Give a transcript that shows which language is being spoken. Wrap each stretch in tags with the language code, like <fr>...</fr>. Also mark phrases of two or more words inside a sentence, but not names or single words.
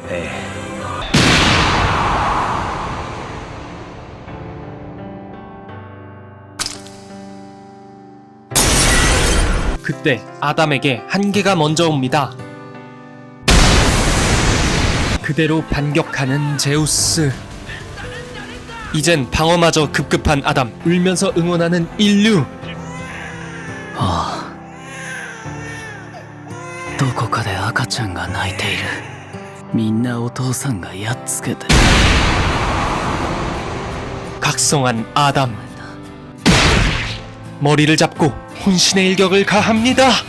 <ko>그때 아담에게 한계가 먼저 옵니다. 그대로 반격하는 제우스. 이젠 방어마저 급급한 아담, 울면서 응원하는 인류.</ko> <ja>ああどこかで赤ちゃんが泣いているみんなお父さんがやっつけて</ja> <ko>각성한 아담. 머리를 잡고 혼신의 일격을 가합니다.</ko>